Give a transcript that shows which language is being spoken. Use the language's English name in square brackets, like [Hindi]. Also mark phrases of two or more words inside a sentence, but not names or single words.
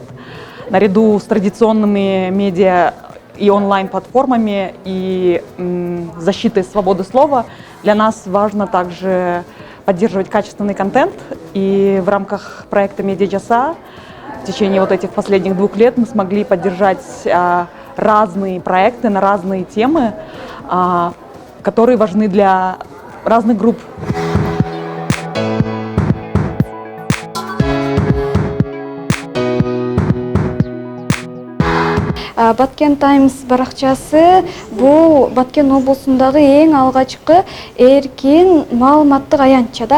[Russian] Наряду с традиционными медиа и онлайн-платформами и защитой свободы слова для нас важно также поддерживать качественный контент. И в рамках проекта Медиа Джаса в течение вот этих последних 2 лет мы смогли поддержать разные проекты на разные темы, которые важны для разных групп. [Kyrgyz] Баткен Таймс баракчасы бул Баткен облусундагы эң алгачкы эркин маалыматтык аянтча да.